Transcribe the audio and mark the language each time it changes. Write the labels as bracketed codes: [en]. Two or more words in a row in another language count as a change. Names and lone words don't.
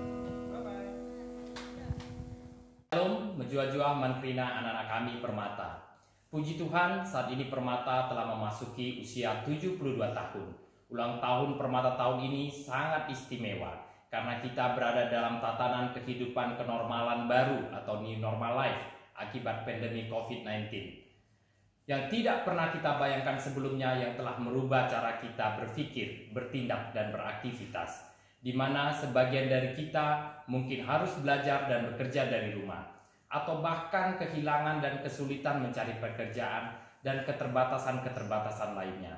[id] Shalom, [btx] menjua-jua mantrina [id] anak-anak kami Permata. Puji Tuhan, saat ini Permata telah memasuki usia 72 tahun. Ulang tahun Permata tahun ini sangat istimewa karena kita berada dalam tatanan kehidupan kenormalan baru atau [en] new normal life [id] akibat pandemi COVID-19. Yang tidak pernah kita bayangkan sebelumnya, yang telah merubah cara kita berpikir, bertindak, dan beraktivitas. Di mana sebagian dari kita mungkin harus belajar dan bekerja dari rumah. Atau bahkan kehilangan dan kesulitan mencari pekerjaan dan keterbatasan-keterbatasan lainnya.